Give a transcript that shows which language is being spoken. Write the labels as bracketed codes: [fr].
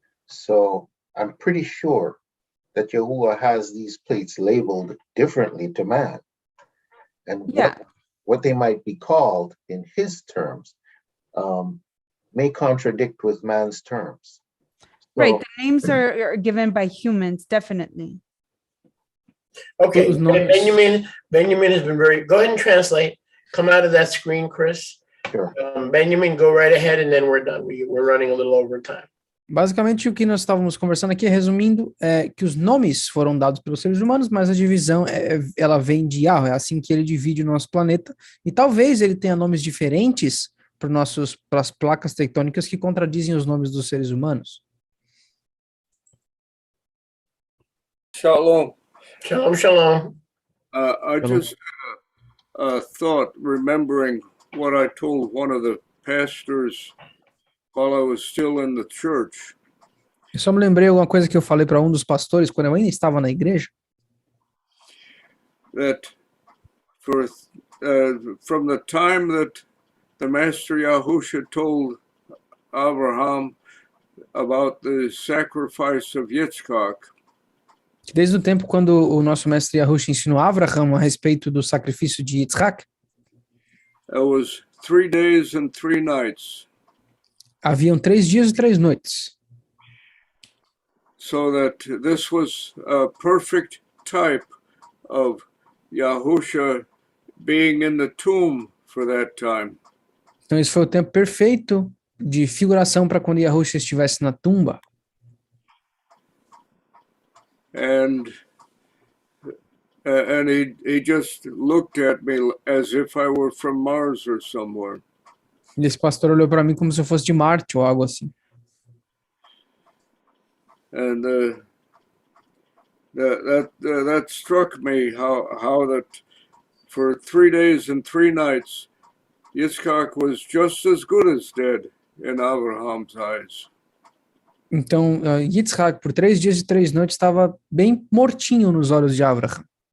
[en] So I'm pretty sure that Yahuwah has these plates labeled differently to man, and what they might be called in his terms may contradict with man's terms. Right, So- the names are given by humans, definitely. Okay, Those notes. Benjamin has been go ahead and translate. Come out of that screen, Chris. Sure. Benjamin, go right ahead and then we're done. We're running a little over time. [pt] Basicamente, o que nós estávamos conversando aqui, resumindo, é que os nomes foram dados pelos seres humanos, mas a divisão, ela vem de Yahweh, é assim que ele divide o nosso planeta, e talvez ele tenha nomes diferentes para as placas tectônicas que contradizem os nomes dos seres humanos. [he] Shalom. Shalom, shalom. [en] I just thought, remembering what I told one of the pastors while I was still in the church. [pt] Eu só me lembrei alguma coisa que eu falei para um dos pastores quando eu ainda estava na igreja. [en] That from the time that the Master Yahusha told Abraham about the sacrifice of Yitzchak, [pt] Desde o tempo quando o nosso mestre Yahushua ensinou a Abraham a respeito do sacrifício de Yitzhak, [en] it was 3 days and 3 nights. [pt] haviam 3 dias e 3 noites. [en] So that this was a perfect type of Yahusha being in the tomb for that time. [pt] Então esse foi o tempo perfeito de figuração para quando Yahushua estivesse na tumba. [en] And he just looked at me as if I were from Mars or somewhere. [pt] E esse pastor olhou para mim como se eu fosse de Marte ou algo assim. [en] And that struck me how that for 3 days and 3 nights, Yitzchak was just as good as dead in Abraham's eyes. [pt] Então, Yitzhak, por 3 dias e 3 noites, estava bem mortinho nos olhos de Abraham.